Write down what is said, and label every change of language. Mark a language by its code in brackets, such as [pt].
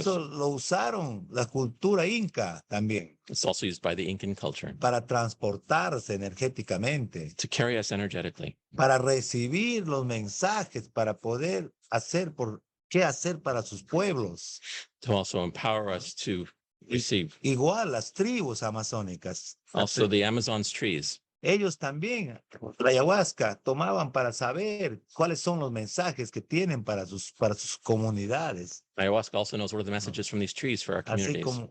[es] Eso lo usaron la cultura inca también. [en] It's also used by the Incan culture. [es] Para transportarse energéticamente. [en] To carry us energetically. [es] Para recibir los mensajes, para poder hacer qué hacer para sus pueblos. [en] To also empower us to receive. [es] Igual las tribus amazónicas. [en] Also the Amazon's trees. [es] Ellos también, la ayahuasca, tomaban para saber cuáles son los mensajes que tienen para sus comunidades. [en] Ayahuasca also knows what are the messages from these trees for our communities.